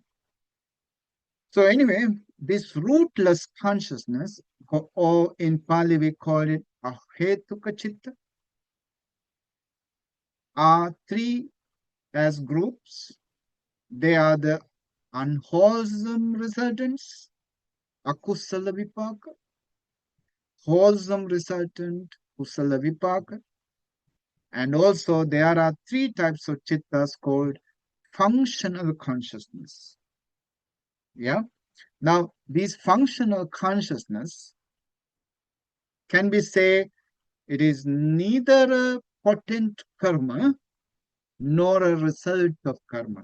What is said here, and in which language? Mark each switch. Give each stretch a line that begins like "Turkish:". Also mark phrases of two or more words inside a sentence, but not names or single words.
English: So anyway, this rootless consciousness, or in Pali we call it
Pali: ahetuka chitta,
English: are 3 as groups. They are the unwholesome resultants,
Pali: akusala vipaka,
English: wholesome resultant,
Pali: kusala vipaka,
English: and also there are 3 types of chittas called functional consciousness. Yeah. Now, these functional consciousness can be say it is neither a potent karma nor a result of karma.